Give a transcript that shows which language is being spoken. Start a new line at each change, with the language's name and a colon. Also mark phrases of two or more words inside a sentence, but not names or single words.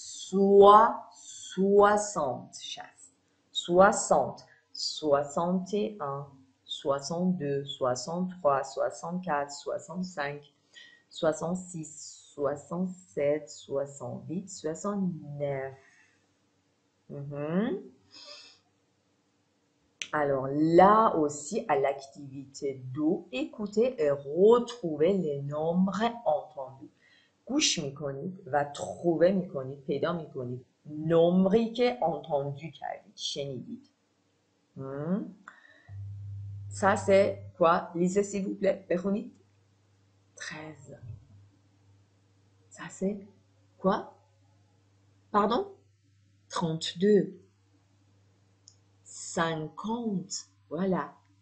French: 60 61 62 63 64 65 66 67 68 69 Alors là aussi, à l'activité 2, écoutez et retrouvez les nombres entendus.
Persian: گوش میکنید و trouver میکنید، پیدا میکنید نمری که entendus کردید، شنیدید.
French: Ça c'est quoi? Lisez s'il vous plaît. بخونید. 13. Ça c'est quoi? Pardon? 32. 50. Voilà.